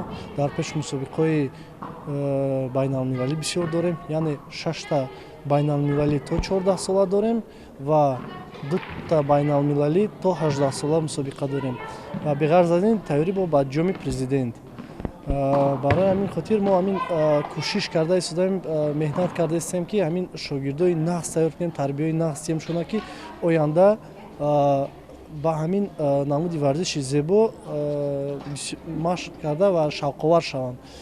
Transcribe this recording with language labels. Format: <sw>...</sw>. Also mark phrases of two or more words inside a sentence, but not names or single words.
<tg>дар пеш мусобиқаҳои байналмилалӣ бисёр дорем, яъне 6 то байналмилалӣ то 14 сола дорем ва 2 то байналмилалӣ то 18 сола мусобиқа дорем ва ба ғаразӣ аз ин тайёрӣ бо ҷоми президент барои ҳамин хотир мо ҳамин кӯшиш карда истодаем, меҳнат карда истем ки ҳамин шогирдои нағз тайёр кунем, тарбияи нағз дием шона ки оянда ба ҳамин намуди варзиши зебо машқ карда ва шавқовар шаванд.</tg>